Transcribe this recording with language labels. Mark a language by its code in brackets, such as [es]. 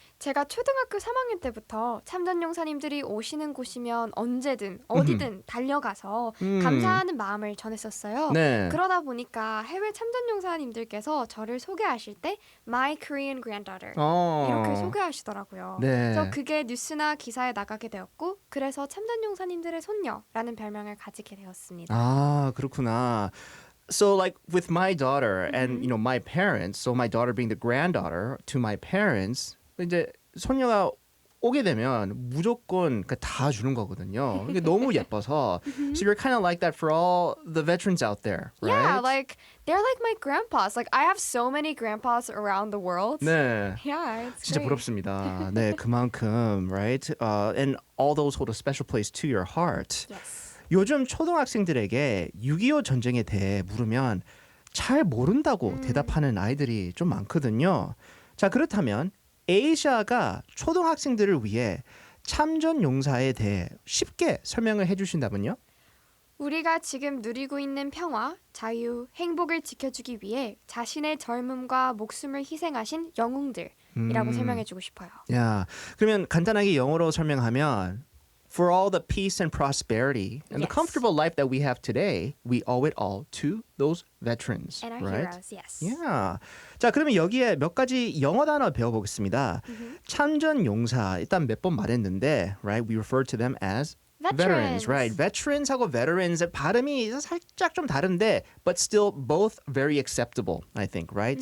[ko] 제가 초등학교 3학년 때부터 참전용사님들이 오시는 곳이면 언제든 어디든 달려가서 감사하는 마음을 전했었어요. 네. 그러다 보니까 해외 참전용사님들께서 저를 소개하실 때 [en] My Korean Granddaughter [ko] 이렇게 소개하시더라고요. 네. 그래서 그게 뉴스나 기사에 나가게 되었고 그래서 참전용사님들의 손녀라는 별명을 가지게 되었습니다. 아, 그렇구나. [en] So like with my daughter and my parents, so my daughter being the granddaughter to my parents, [ko] 이제 소녀가 오게 되면 무조건 다 주는 거거든요. 이게 너무 예뻐서. [en] So you're kind of like that for all the veterans out there, right? Yeah, like they're like my grandpas. Like I have so many grandpas around the world. [ko] 네. [en] Yeah, it's [ko] 진짜 [en] great. [ko] 부럽습니다. 네, 그만큼, [en] right? And all those hold a special place to your heart. Yes. [ko] 요즘 초등학생들에게 6.25 전쟁에 대해 물으면 잘 모른다고 대답하는 아이들이 좀 많거든요. 자, 그렇다면 에이샤가 초등학생들을 위해 참전 용사에 대해 쉽게 설명을 해주신다면요? 우리가 지금 누리고 있는 평화, 자유, 행복을 지켜주기 위해 자신의 젊음과 목숨을 희생하신 영웅들이라고 설명해주고 싶어요. 야, 그러면 간단하게 영어로 설명하면 [en] For all the peace and prosperity and the Yes. comfortable life that we have today, we owe it all to those veterans, And our right? heroes, yes. Yeah. [ko] 자, 그러면 여기에 몇 가지 영어 단어 배워보겠습니다. 참전 용사 일단 몇 번 말했는데, [en] right? We refer to them as Veterans. right? [ko] Veterans하고 veterans 발음이 살짝 좀 다른데, [en] but still both very acceptable, I think, right?